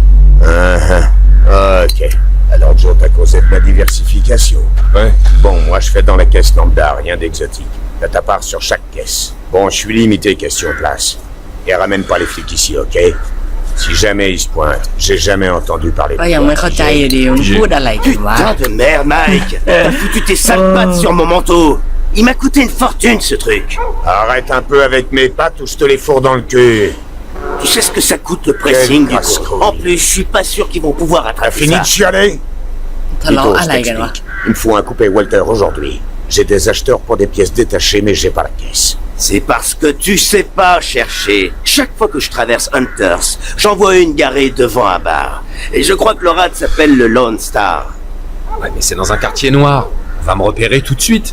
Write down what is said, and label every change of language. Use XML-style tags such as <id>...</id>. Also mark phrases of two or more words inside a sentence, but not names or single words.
<fr>Ok. Alors, Joe, t'as causé de ma diversification. Ouais. Bon, moi, je fais dans la caisse lambda, rien d'exotique. T'as ta part sur chaque caisse. Bon, je suis limité question place. Et ramène pas les flics ici, ok? Si jamais ils se pointent, j'ai jamais entendu parler</fr> <th>ก็</th> <fr>de</fr> <th>ยังไม่</th> <fr>toi.</fr> <th>เข้าใจอยู่ดีมันพูดอะไรกันวะ</th> <fr>Putain de merde, Mike. T'as foutu tes sales pattes sur mon manteau. Il m'a coûté une fortune, ce truc. Arrête un peu avec mes pattes ou je te les fourre dans le cul. Tu sais ce que ça coûte le pressing, Quel Vito? casse-couille. En plus, je suis pas sûr qu'ils vont pouvoir T'as attraper fini ça. de chialer?</fr> <th>ทะเลาะ</th> <fr>Vito,</fr> <th>อะ</th> <fr>je</fr> <th>ไรกันวะ</th> <fr>t'explique. Il me faut un coupé Walter aujourd'hui. J'ai des acheteurs pour des pièces détachées, mais j'ai pas la caisse. C'est parce que tu sais pas chercher. Chaque fois que je traverse Hunters, j'en vois une garée devant un bar. Et je crois que le rad s'appelle le Lone Star. Ouais, mais c'est dans un quartier noir. On va me repérer tout de suite.</fr>